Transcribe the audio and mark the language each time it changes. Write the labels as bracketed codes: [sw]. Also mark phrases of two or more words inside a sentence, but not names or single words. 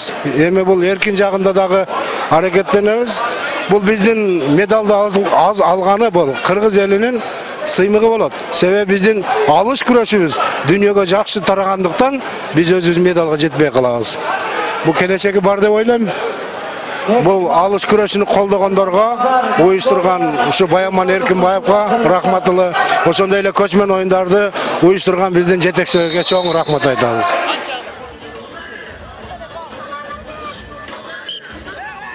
[kk] Еме бұл еркін жағында дағы әрекеттенеміз. Бұл біздің медалды аз алғаны бұл Қырғыз елінің сыймығы болады. Себебі біздің алыш күрешіміз дүниеге жақсы тарағандықтан біз өз медалға жетпей қаламыз. Бұл келешегі бар деп ойлаймын. [ky] Бұл алыш күрөшүнү колдогондорго, уюштурган ушу Баяман Эркинбаевга рахматылы, ошондой эле көчмөн оюндарды уюштурган биздин жетекчилерге чоң рахмат айтабыз.